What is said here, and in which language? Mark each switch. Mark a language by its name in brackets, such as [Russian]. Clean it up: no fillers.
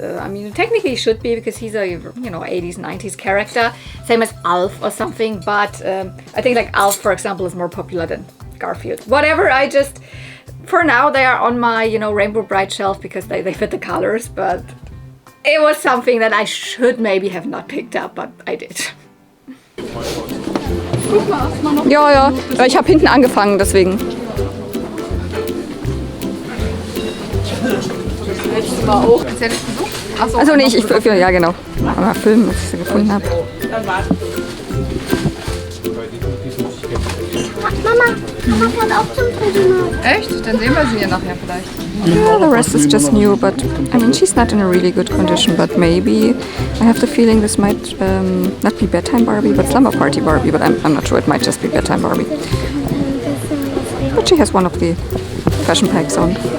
[English] I mean, technically he should be, because he's a, you know, 80s, 90s character, same as Alf or something, but I think like Alf, for example, is more popular than Garfield. Whatever, I just, for now they are on my, you know, Rainbow Bright shelf because they fit the colors, but it was something that I should maybe have not picked up, but I did. [German] Ja, ja, ich habe hinten angefangen, deswegen. Also nee, ja genau. Aber filmen, was ich so gefunden habe. Mama kommt auch zum Tribunal. Echt? Dann sehen wir sie ja nachher vielleicht. [English] Yeah, the rest is just new, but I mean, she's not in a really good condition, but maybe I have the feeling this might not be bedtime Barbie, but slumber party Barbie, but I'm not sure, it might just be bedtime Barbie. But she has one of the fashion packs on.